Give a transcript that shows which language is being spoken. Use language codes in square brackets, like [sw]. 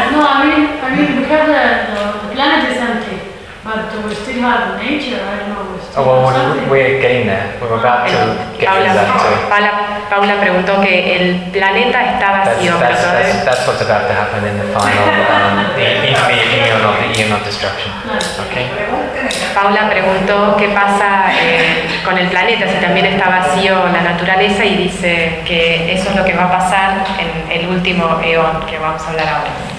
[en] No, I mean, we have the planet is empty. But do we still have nature? I don't know. We're getting there. We're about to get to that too. [es] Paula preguntó que el planeta está vacío. [en] That's what's about to happen in the final, the eon of destruction. Okay. [es] Paula preguntó qué pasa con el planeta si también está vacío la naturaleza y dice que eso es lo que va a pasar en el último eon que vamos a hablar ahora.